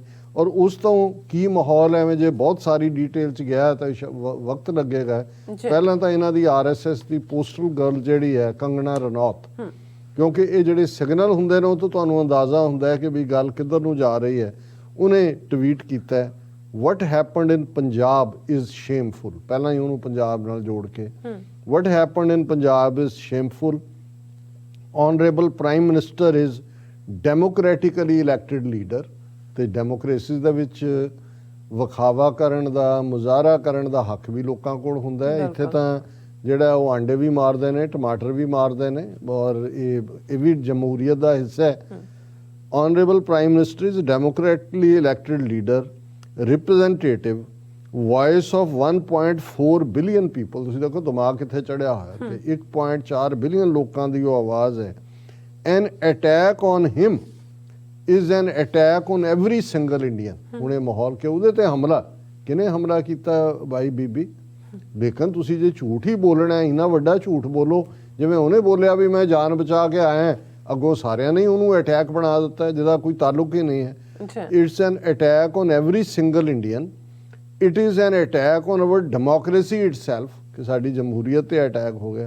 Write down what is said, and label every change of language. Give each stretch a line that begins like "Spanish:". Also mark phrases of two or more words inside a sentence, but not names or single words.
Punjabi: ਔਰ ਉਸ ਤੋਂ ਕੀ ਮਾਹੌਲ ਐਵੇਂ ਜੇ ਬਹੁਤ ਸਾਰੀ ਡਿਟੇਲ 'ਚ ਗਿਆ ਤਾਂ ਵਕਤ ਲੱਗੇਗਾ। ਪਹਿਲਾਂ ਤਾਂ ਇਹਨਾਂ ਦੀ RSS ਦੀ
English: postal girl
Punjabi: ਜਿਹੜੀ ਹੈ ਕੰਗਣਾ ਰਣੌਤ, ਕਿਉਂਕਿ ਇਹ ਜਿਹੜੇ ਸਿਗਨਲ ਹੁੰਦੇ ਨੇ ਉਹ ਤੋਂ ਤੁਹਾਨੂੰ ਅੰਦਾਜ਼ਾ ਹੁੰਦਾ ਹੈ ਕਿ ਵੀ ਗੱਲ ਕਿੱਧਰ ਨੂੰ ਜਾ ਰਹੀ ਹੈ। ਉਹਨੇ ਟਵੀਟ ਕੀਤਾ
English: what happened in Punjab is shameful.
Punjabi: ਪਹਿਲਾਂ ਹੀ ਉਹਨੂੰ ਪੰਜਾਬ ਨਾਲ ਜੋੜ ਕੇ
English: what happened in Punjab is shameful. Honorable Prime Minister is democratically elected leader.
Punjabi: ਤੇ ਡੈਮੋਕ੍ਰੇਸੀ ਦੇ ਵਿੱਚ ਵਿਖਾਵਾ ਕਰਨ ਦਾ, ਮੁਜ਼ਾਹਰਾ ਕਰਨ ਦਾ ਹੱਕ ਵੀ ਲੋਕਾਂ ਕੋਲ ਹੁੰਦਾ ਹੈ। ਇੱਥੇ ਤਾਂ ਜਿਹੜਾ ਉਹ ਆਂਡੇ ਵੀ ਮਾਰਦੇ ਨੇ, ਟਮਾਟਰ ਵੀ ਮਾਰਦੇ ਨੇ, ਔਰ ਇਹ ਵੀ ਜਮਹੂਰੀਅਤ ਦਾ ਹਿੱਸਾ ਹੈ।
English: Honorable Prime Minister is democratically elected leader, representative, voice of 1.4 billion people.
Punjabi: ਤੁਸੀਂ ਦੇਖੋ ਦਿਮਾਗ ਕਿੱਥੇ ਚੜਿਆ ਹੋਇਆ ਤੇ 1.4 ਬਿਲੀਅਨ ਲੋਕਾਂ ਦੀ ਉਹ ਆਵਾਜ਼ ਹੈ।
English: An attack on him is an attack on every single Indian.
Punjabi: ਹੁਣ ਇਹ ਮਾਹੌਲ ਕਿ ਉਹਦੇ ਤੇ ਹਮਲਾ, ਕਿਹਨੇ ਹਮਲਾ ਕੀਤਾ ਬਾਈ ਬੀਬੀ? ਲੇਕਿਨ ਤੁਸੀਂ ਜੇ ਝੂਠ ਹੀ ਬੋਲਣਾ, ਇੰਨਾ ਵੱਡਾ ਝੂਠ ਬੋਲੋ ਜਿਵੇਂ ਉਹਨੇ ਬੋਲਿਆ ਵੀ ਮੈਂ ਜਾਨ ਬਚਾ ਕੇ ਆਇਆ, ਅੱਗੋਂ ਸਾਰਿਆਂ ਨੇ ਉਹਨੂੰ ਅਟੈਕ ਬਣਾ ਦਿੱਤਾ ਜਿਹਦਾ ਕੋਈ ਤਾਲੁਕ ਹੀ ਨਹੀਂ ਹੈ।
English: It's an attack on every single Indian. It is an attack on our democracy itself,
Punjabi: ਕਿ ਸਾਡੀ ਜਮਹੂਰੀਅਤ ਤੇ ਅਟੈਕ ਹੋ ਗਿਆ।